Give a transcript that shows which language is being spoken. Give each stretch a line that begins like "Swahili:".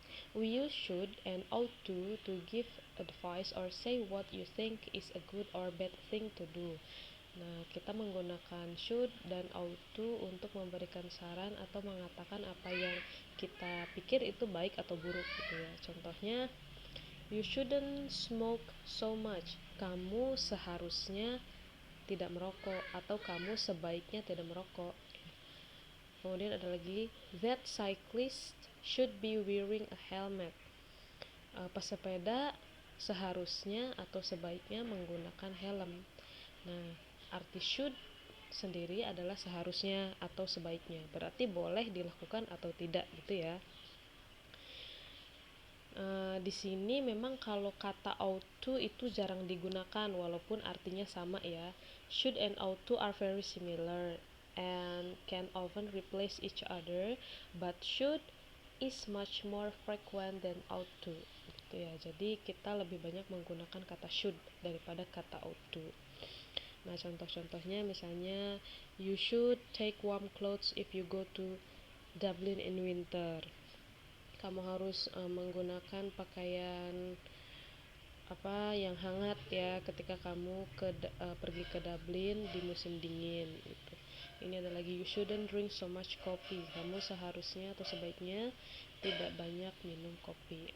English: We use should and ought to give advice or say what you think is a good or bad thing to do.
Indonesian: Nah, kita menggunakan should dan ought to untuk memberikan saran atau mengatakan apa yang kita pikir itu baik atau buruk gitu ya.
English: Contohnya, you shouldn't smoke so much.
Indonesian: Kamu seharusnya tidak merokok, atau kamu sebaiknya tidak merokok. Kemudian ada lagi,
English: that cyclist should be wearing a helmet.
Indonesian: Pesepeda seharusnya atau sebaiknya menggunakan helm. Nah, arti should sendiri adalah seharusnya atau sebaiknya, berarti boleh dilakukan atau tidak gitu ya. Di sini memang kalau kata ought to itu jarang digunakan walaupun artinya sama ya.
English: Should and ought to are very similar and can often replace each other, but should is much more frequent than ought to
Indonesian: gitu ya. Jadi kita lebih banyak menggunakan kata should daripada kata ought to. Nah, contoh-contohnya misalnya,
English: you should take warm clothes if you go to Dublin in winter.
Indonesian: Kamu harus menggunakan pakaian yang hangat ya ketika kamu pergi ke Dublin di musim dingin gitu. Ini ada lagi,
English: you shouldn't drink so much coffee.
Indonesian: Kamu seharusnya atau sebaiknya tidak banyak minum kopi.